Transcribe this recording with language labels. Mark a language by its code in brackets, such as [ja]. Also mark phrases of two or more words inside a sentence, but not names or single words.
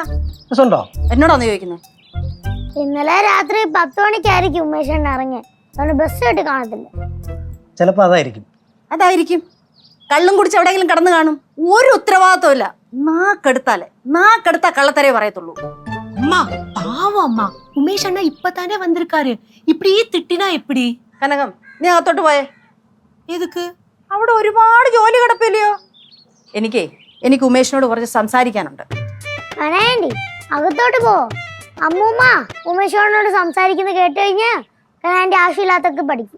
[ml] ബസ് ഉണ്ടോ? എന്നോടാന്ന് ചോദിക്കുന്നത്? ഇന്നലെ രാത്രി 10 മണിക്കായിരിക്കും ഉമേഷ് ഇറങ്ങിയ. ബസ് കിട്ടി കാണത്തില്ല. ചിലപ്പോ അതായിരിക്കും. അതായിരിക്കും. കള്ളും കുടിച്ച് എവിടെയെങ്കിലും കടന്നു കാണും. ഒരു ഉത്തരവാദിത്വം ഇല്ല. നാക്കെടുത്താ കള്ളത്തരേ പറയത്തുള്ളൂ. [ta] அம்மா பாவம் அம்மா, உமேஷ் அண்ணா இப்பதானே வந்திருக்காரு, இப்படி திட்டினா எப்படி? [ml] കനകം, നീ അകത്തോട്ട് പോയേ. [ta] எதுக்கு? [ml] അവിടെ ഒരുപാട് ജോലി കിടപ്പില്ലയോ? എനിക്ക് ഉമേഷിനോട് കുറച്ച് സംസാരിക്കാനുണ്ട്. വേണ്ടി അകത്തോട്ട് പോ. അമ്മൂമ്മ ഉമേഷോട് സംസാരിക്കുന്നത് കേട്ട് കഴിഞ്ഞാ കനാന്റെ ആവശ്യമില്ലാത്തൊക്കെ പഠിക്കും.